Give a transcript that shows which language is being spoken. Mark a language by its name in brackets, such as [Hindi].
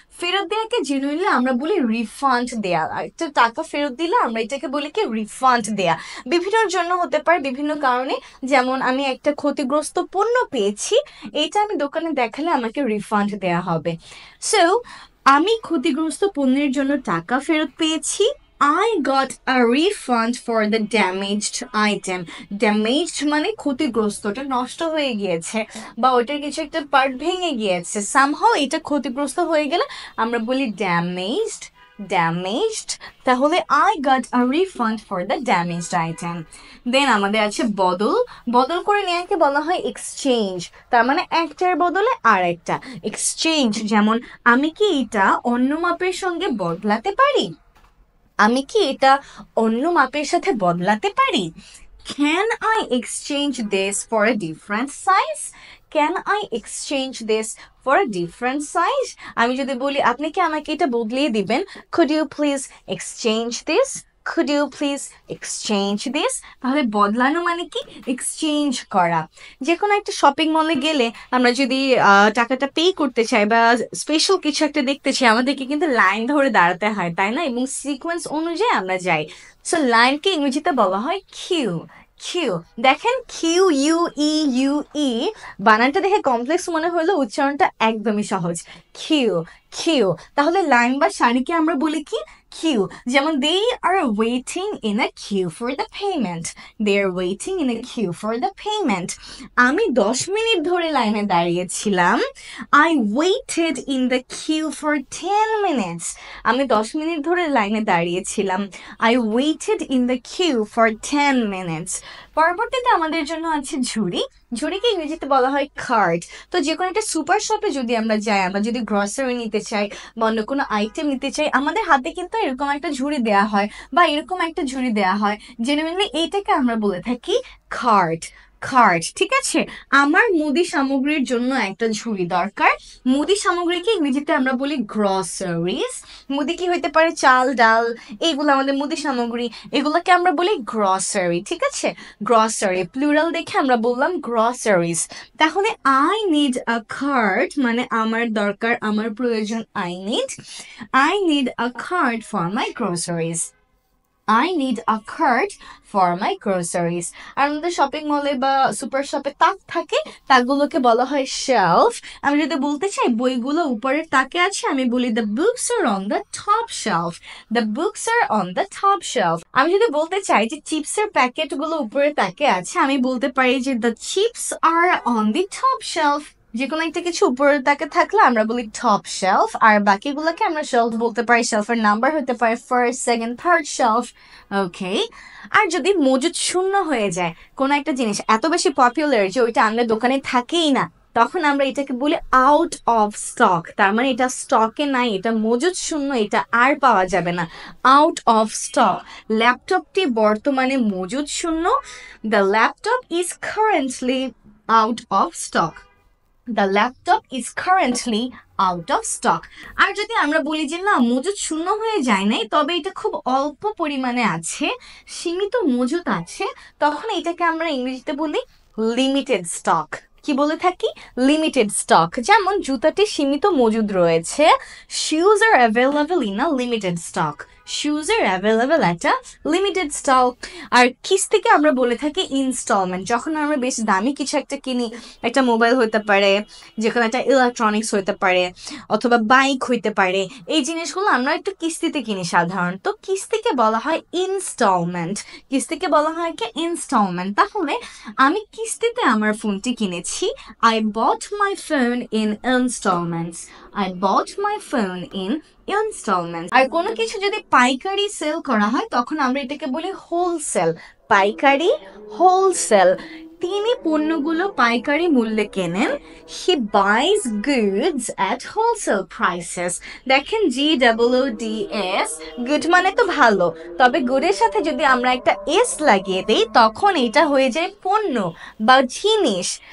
[Bangla] ফেরত দেওয়াকে জেনুইনলি আমরা বলি রিফান্ড দেয়া। একটা টাকা ফেরত দিলে আমরা এটাকে বলি কি রিফান্ড দেয়া। বিভিন্নর জন্য হতে পারে, বিভিন্ন কারণে। যেমন আমি একটা ক্ষতিগ্রস্ত পণ্য পেয়েছি, এটা আমি দোকানে দেখালে আমাকে রিফান্ড দেয়া হবে। সো আমি ক্ষতিগ্রস্ত পণ্যের জন্য টাকা ফেরত পেয়েছি। [English] I got a refund for the damaged item. [Bangla] Damaged মানে ক্ষতিগ্রস্ত, ওটা নষ্ট হয়ে গিয়েছে বা ওটার কিছু একটা পার্ট ভেঙে গিয়েছে। Somehow এটা ক্ষতিগ্রস্ত হয়ে গেলে আমরা বলি damaged, damaged। [English] তাহলে I got a refund for the damaged item. [Bangla] Then আমাদের আছে বদল। বদল করে নেওয়াকে বলা হয় এক্সচেঞ্জ। তার মানে একটার বদলে আর একটা এক্সচেঞ্জ। যেমন আমি কি এটা অন্য মাপের সঙ্গে বদলাতে পারি? আমি কি এটা অন্য মাপের সাথে বদলাতে পারি? [English] Can I exchange this for a different size? Can I exchange this for a different size? [Bangla] আমি যদি বলি আপনি কি আমাকে এটা বদলিয়ে দিবেন, [English] could you please exchange this? Could you please exchange this? [Bangla] তাহলে বদলানো মানে কি এক্সচেঞ্জ করা। যে কোনো একটা শপিং মলে গেলে আমরা যদি টাকাটা পে করতে চাই বা স্পেশাল কিছু একটা দেখতে চাই, আমাদেরকে কিন্তু লাইন ধরে দাঁড়াতে হয়, তাই না? এবং সিকোয়েন্স অনুযায়ী আমরা যাই। সো লাইনকে ইংরেজিতে বলা হয় কিউ। কিউ, দেখেন Q U E U E, বানানটা দেখে কমপ্লেক্স মনে হলো, উচ্চারণটা একদমই সহজ। Q, Q. তাহলে লাইন বা সারিকে আমরা বলি কি queue। [English] যেমন they are waiting in a queue for the payment, they are waiting in a queue for the payment। [Bangla] আমি 10 মিনিট ধরে লাইনে দাঁড়িয়েছিলাম, [English] I waited in the queue for 10 minutes। [Bangla] আমি 10 মিনিট ধরে লাইনে দাঁড়িয়েছিলাম, [English] I waited in the queue for 10 minutes। [Bangla] পরবর্তীতে আমাদের জন্য আছে ঝুড়ি। ঝুড়িকে ইংরেজিতে বলা হয় কার্ট। তো যে কোনো একটা সুপার শপে যদি আমরা যাই, আমরা যদি গ্রসারি নিতে চাই বা অন্য কোনো আইটেম নিতে চাই, আমাদের হাতে কিন্তু এরকম একটা ঝুড়ি দেয়া হয় বা এরকম একটা ঝুড়ি দেয়া হয়। জেনুইনলি এইটাকে আমরা বলে থাকি কার্ট, কার্ট। ঠিক আছে, আমার মুদি সামগ্রীর জন্য একটা ঝুড়ি দরকার। মুদি সামগ্রীকে ইংরেজিতে আমরা বলি গ্রসারিজ। মুদি কি হইতে পারে, চাল ডাল, এইগুলো আমাদের মুদি সামগ্রী, এগুলোকে আমরা বলি গ্রসারি। ঠিক আছে, গ্রসারি প্লুরাল দেখে আমরা বললাম গ্রসারিজ। তাহলে [English] I need a cart [Bangla] মানে আমার দরকার, আমার প্রয়োজন। [English] I need a cart for my groceries, I need a cart for my groceries। [Bangla] আর আমাদের শপিং মলে বা সুপার শপে তাক থাকে, তাকগুলোকে বলা হয় শেলফ। আমি যদি বলতে চাই বইগুলো উপরের তাকে আছে, আমি বলি [English] the books are on the top shelf, the books are on the top shelf। [Bangla] আমি যদি বলতে চাই যে চিপসের প্যাকেটগুলো উপরের তাকে আছে, আমি বলতে পারি যে [English] the chips are on the top shelf। [Bangla] যে কোনো একটা কিছু উপরের তাকে থাকলে আমরা বলি টপ শেলফ, আর বাকিগুলোকে আমরা শেলফ বলতে পারি। শেলফের নাম্বার হতে পারে ফার্স্ট, সেকেন্ড, থার্ড শেলফ। ওকে। আর যদি মজুদ শূন্য হয়ে যায়, কোনো একটা জিনিস এত বেশি পপুলার যে ওইটা আমাদের দোকানে থাকেই না, তখন আমরা এটাকে বলি আউট অফ স্টক। তার মানে এটা স্টকে নাই, এটা মজুদ শূন্য, এটা আর পাওয়া যাবে না, আউট অফ স্টক। ল্যাপটপটি বর্তমানে মজুদ শূন্য, [English] The laptop is currently out of stock, The laptop is currently out of stock। [Bangla] আর যদি আমরা বলি যে না মজুদ শূন্য হয়ে যায় নাই, তবে এটা খুব অল্প পরিমাণে আছে, সীমিত মজুদ আছে, তখন এটাকে আমরা ইংরেজিতে বলি লিমিটেড স্টক। কি বলে থাকি? Limited stock. যেমন জুতাটি সীমিত মজুদ রয়েছে, [English] shoes are available in a limited stock, shoes are available at a limited stock। [Bangla] আর কিস্তিকে আমরা বলে থাকি ইনস্টলমেন্ট। যখন আমরা বেশ দামি কিছু একটা কিনি, একটা মোবাইল হতে পারে, যে কোনো একটা ইলেকট্রনিক্স হতে পারে, অথবা বাইক হইতে পারে, এই জিনিসগুলো আমরা একটু কিস্তিতে কিনি সাধারণত, কিস্তিকে বলা হয় ইনস্টলমেন্ট। কিস্তিকে বলা হয় কি ইনস্টলমেন্ট। তাহলে আমি কিস্তিতে আমার ফোনটি কিনেছি, [English] I bought my phone in installments, I bought my phone in installments। [Bangla] আর কোনো কিছু যদি পাইকারি সেল করা হয়, তখন আমরা এটাকে বলি হোলসেল। পাইকারি, হোলসেল। তিনি পণ্যগুলো পাইকারি মূল্যে কেনেন। [English] He buys goods at wholesale prices. [Bangla] দেখেন GOODS, গুড মানে তো ভালো, তবে গুডের সাথে যদি আমরা একটা এস লাগিয়ে দেই তখন এটা হয়ে যায় পণ্য বা জিনিস।